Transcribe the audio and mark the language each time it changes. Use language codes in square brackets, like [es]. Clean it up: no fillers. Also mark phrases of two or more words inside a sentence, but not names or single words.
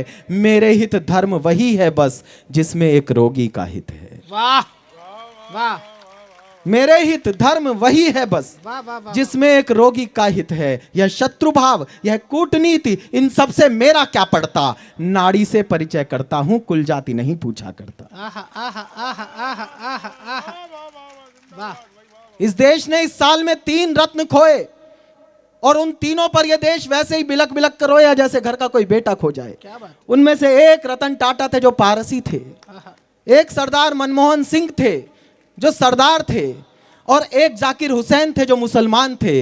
[hi] मेरे हित धर्म वही है बस जिसमें एक रोगी का हित है। वाह वाह! मेरे हित धर्म वही है बस जिसमें एक रोगी का हित है। यह शत्रु भाव, यह कूटनीति, इन सब से मेरा क्या पड़ता। नाड़ी से परिचय करता हूं, कुल जाति नहीं पूछा करता। आहा, आहा, आहा, आहा, आहा, आहा। वाह! इस देश ने इस साल में 3 रत्न खोए और उन तीनों पर यह देश वैसे ही बिलक बिलक कर रोया जैसे घर का कोई बेटा खो जाए। क्या बात? उनमें से एक रतन टाटा थे जो पारसी थे, एक सरदार मनमोहन सिंह थे जो सरदार थे, और एक जाकिर हुसैन थे जो मुसलमान थे।